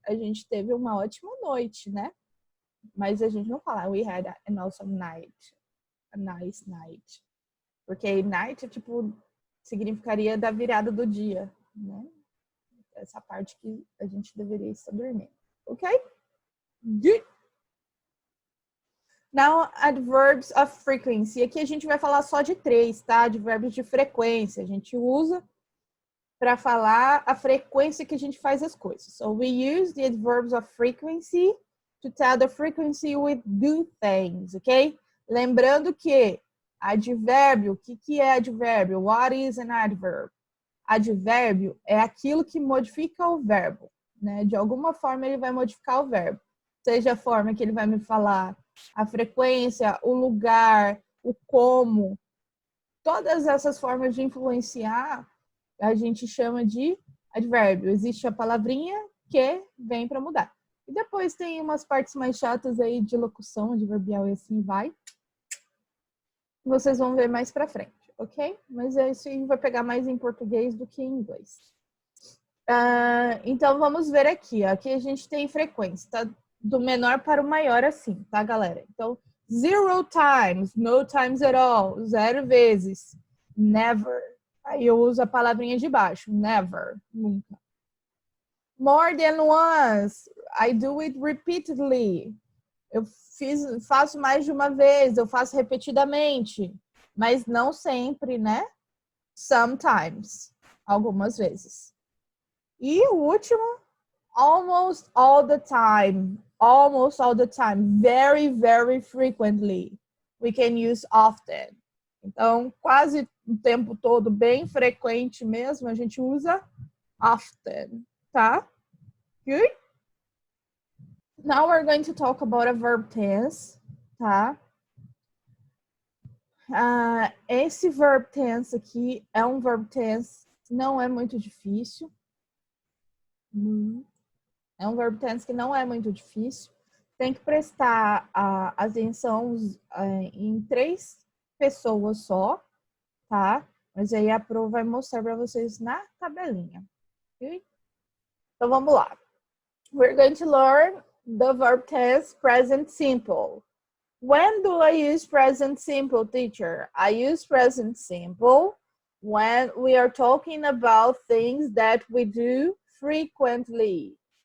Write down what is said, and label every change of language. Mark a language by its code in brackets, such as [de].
[pt] A gente teve uma ótima noite, né? Mas a gente não fala, we had an awesome night. [en] A nice night. [pt] Porque night, tipo, significaria da virada do dia, né? Essa parte que a gente deveria estar dormindo. [en] Ok? Good. Now, adverbs of frequency. [pt] Aqui a gente vai falar só de 3, tá? Advérbios de frequência. A gente usa para falar a frequência que a gente faz as coisas. [en] So, we use the adverbs of frequency to tell the frequency we do things, ok? [pt] Lembrando que advérbio, o que é advérbio? [en] What is an adverb? [pt] Advérbio é aquilo que modifica o verbo, né? De alguma forma ele vai modificar o verbo. Seja a forma que ele vai me falar a frequência, o lugar, o como. Todas essas formas de influenciar a gente chama de advérbio. Existe a palavrinha que vem para mudar. E depois tem umas partes mais chatas aí de locução, adverbial e assim vai. Vocês vão ver mais para frente, ok? Mas isso aí vai pegar mais em português do que em inglês. Então, vamos ver aqui. Aqui a gente tem frequência, tá? Do menor para o maior assim, tá, galera? Então, 0 times, [en] no times at all, [pt] 0 vezes, never. Aí eu uso a palavrinha de baixo, never, nunca. [en] More than once, I do it repeatedly. [pt] Eu faço mais de uma vez, eu faço repetidamente, mas não sempre, né? Sometimes, algumas vezes. E o último, [en] almost all the time. Almost all the time. Very, very frequently. We can use often. [pt] Então, quase o tempo todo, bem frequente mesmo, a gente usa often, tá? [en] Good? Now we're going to talk about a verb tense, tá? [pt] Esse verb tense aqui é um verb tense, não é muito difícil. É um verb tense que não é muito difícil. Tem que prestar atenção em 3 pessoas só, tá? Mas aí a Pro vai mostrar para vocês na tabelinha. Okay? Então vamos lá. [en] We're going to learn the verb tense present simple. When do I use present simple, teacher? I use present simple when we are talking about things that we do frequently.